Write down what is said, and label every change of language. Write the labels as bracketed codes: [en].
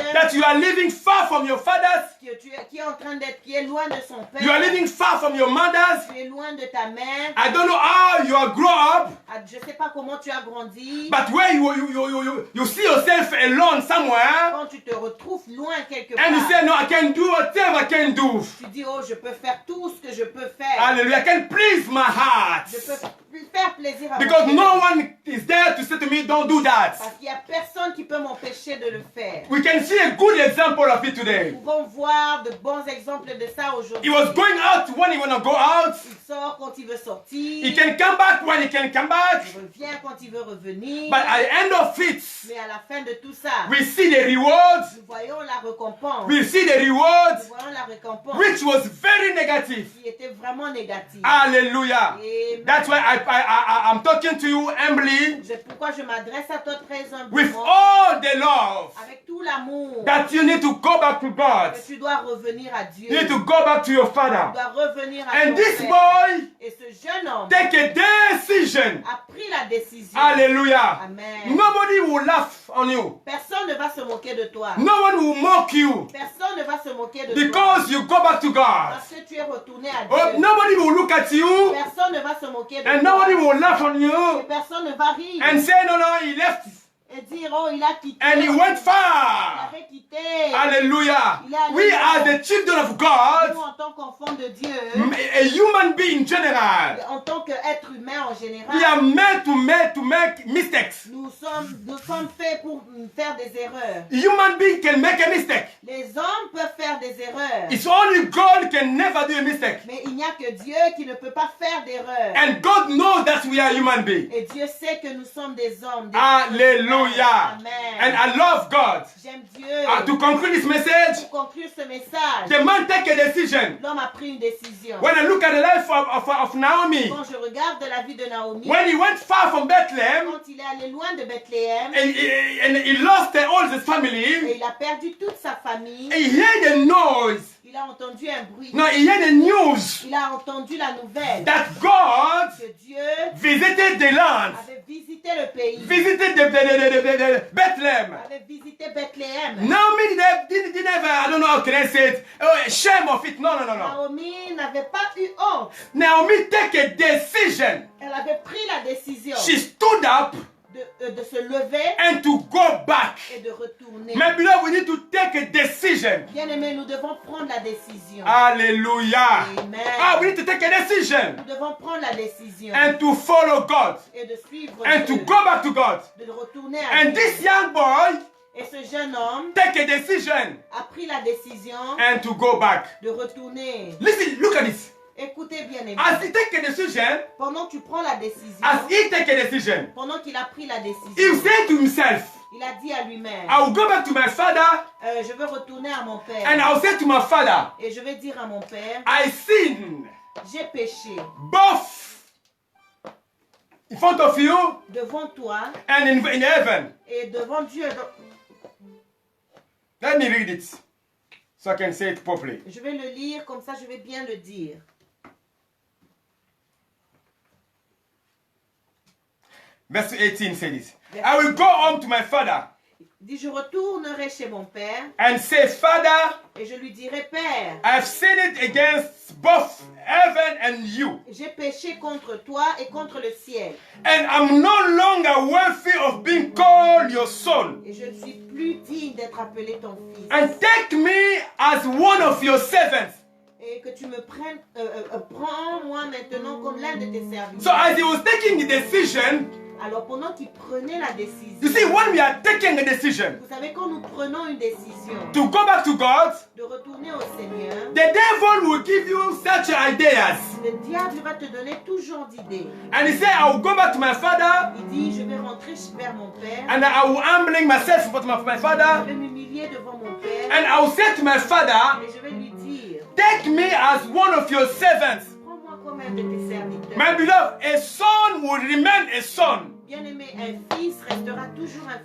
[en] That you are living far from your fathers. [fr] qui est en train d'être, qui est loin de son père. [en] You are living far from your mothers. [fr] Tu es loin de ta mère. [en] I don't know how you are grow up, [fr] Je ne sais pas comment tu as grandi. [en] but where you see yourself alone somewhere, [fr] Quand tu te retrouves loin quelque part, [en] and you say, no, I can do whatever I can do. [fr] tu dis, oh, je peux faire tout ce que je peux faire. [en] Hallelujah. I can please my heart. [fr] Je peux faire plaisir à [en] Because [fr] mon [en] no [fr] Dieu. [en] one is there to say to me, don't do that. [fr] Parce qu'il n'y a personne qui peut m'empêcher de le faire. [en] We can see a good example of it today. [fr] Nous pouvons voir de bons exemples de ça [en] He [fr] aujourd'hui. [en] was going out when he wanna go out. [fr] Il sort quand il veut sortir. [en] He can come back when he can come back. [fr] Il revient quand il veut revenir. [en] But at the end of it, [fr] Mais à la fin de tout ça, [en] we see the rewards. [fr] nous voyons la récompense. [en] We see the [fr] Nous [en] rewards, [fr] voyons la récompense [en] which was very negative. [fr] qui était vraiment négative. [en] Hallelujah. [fr] Amen. [en] That's why I'm talking to you humbly [fr] C'est pourquoi je m'adresse à toi très [en] with [fr] humblement, [en] all the love [fr] avec tout l'amour, [en] that you need to go back to God. [fr] que tu dois revenir à Dieu. [en] You need to go back to your [fr] Tu [en] father. [fr] dois revenir à [en] And [fr] ton [en] this [fr] Père. [en] boy [fr] Et ce jeune homme [en] take a decision. [fr] a pris la décision. [en] Hallelujah. [fr] Amen. [en] Nobody will laugh on you. [fr] Personne ne va se moquer de toi. [en] No one will mock you [fr] Personne ne va se moquer de toi. [en] because you go back to God. [fr] Parce que tu es retourné à [en] Oh, [fr] Dieu. [en] nobody will look at you [fr] Personne ne va se moquer de [en] and [fr] toi. [en] nobody will laugh on [fr] Et [en] you [fr] personne ne va rire [en] and say, no, he left [fr] et dire, oh, il a quitté. [en] and he went [fr] Il [en] far. [fr] avait quitté. [en] Hallelujah. We are the children of [fr] Nous, [en] God, [fr] en tant qu'enfants de Dieu, [en] a human being in general. [fr] en tant qu'être humain en [en] We [fr] général, [en] are meant to make mistakes. [fr] nous sommes faits pour faire des erreurs. [en] A human being can make a mistake. [fr] Les hommes peuvent faire des erreurs. [en] It's only God can never do a mistake. [fr] Mais il n'y a que Dieu qui ne peut pas faire d'erreur. [en] And God knows that we are human beings. [fr] Et Dieu sait que nous sommes des hommes. Des [en] Hallelujah. [fr] Amen. [en] And I love God. [fr] J'aime Dieu. [en] To conclude this message, [fr] Pour conclure ce message, [en] the man take a decision. [fr] l'homme a pris une décision. [en] When I look at the life of Naomi, [fr] Quand je regarde la vie de Naomi, [en] when he went far from Bethlehem [fr] quand il est allé loin de Bethléem, [en] and he lost all his [fr] et [en] family, [fr] il a perdu toute sa famille, [en] he heard a noise. [fr] il a entendu un bruit. [en] No, he heard a news [fr] Il a entendu la nouvelle [en] that God [fr] que Dieu [en] visited the land, [fr] avait visité le pays, [en] visited the Bethlehem. [fr] avait visité Bethléem. [en] Naomi didn't have, I don't know how can I say it, shame of it. No. [fr] Naomi n'avait pas eu honte. [en] Naomi take a decision. [fr] Elle avait pris la décision [en] She stood up [fr] de se lever [en] and to go back. [fr] et de retourner. [en] My beloved, we need to take a decision. [fr] Bien-aimés, nous devons prendre la décision. [en] Hallelujah. [fr] Amen. [en] We need to take a decision [fr] Nous devons prendre la décision [en] and to follow God [fr] et de suivre [en] and to [fr] Dieu, [en] go back to God. [fr] de retourner à [en] And [fr] Dieu. [en] this young boy [fr] Et ce jeune homme [en] take a decision [fr] a pris la décision [en] and to go back. [fr] de retourner. [en] Listen, look at this. [fr] Écoutez bien, aimés. [en] As he take a decision, [fr] Pendant que tu prends la décision, [en] as he take a decision, [fr] pendant qu'il a pris la [en] he [fr] décision, [en] said to himself, [fr] il a dit à lui-même, [en] I will go back to my father [fr] je veux retourner à mon père. [en] and I'll say to my father, [fr] Et je vais dire à mon père, [en] I sinned [fr] j'ai péché [en] both in front of you [fr] devant toi [en] and in heaven. [fr] et devant Dieu. [en] Let me read it so I can say it properly. [fr] Je vais le lire, comme ça je vais bien le dire. [en] Verse 18 says this. I will go home to my father [fr] Il dit, je retournerai chez mon père [en] and say, Father, [fr] et je lui dirai, Père, [en] I have sinned against both heaven and you, [fr] j'ai péché contre toi et contre le ciel. [en] and I'm no longer worthy of being called your son. [fr] Et je ne suis plus digne d'être appelé ton fils. [en] And take me as one of your servants. [fr] Et que tu me prennes, prends-moi maintenant comme l'un de tes serviteurs. [en] So as he was taking the decision, [fr] Alors pendant qu'il prenait la décision, [en] you see, when we are taking a decision [fr] vous savez, quand nous prenons une décision [en] to go back to God, [fr] de retourner au Seigneur, [en] the devil will give you such ideas. [fr] le diable va te donner toujours d'idées. [en] And he said, I will go back to my father [fr] Il dit, je vais rentrer vers mon père, [en] and I will humbling myself in front of my [fr] je [en] father, [fr] vais m'humilier devant mon père [en] and I will say to my father, [fr] et je vais lui dire, [en] take me as one of your servants. [fr] prends-moi comme un de tes serviteurs. [en] My beloved, a son will remain a son. [fr] Bien-aimé, un fils restera toujours un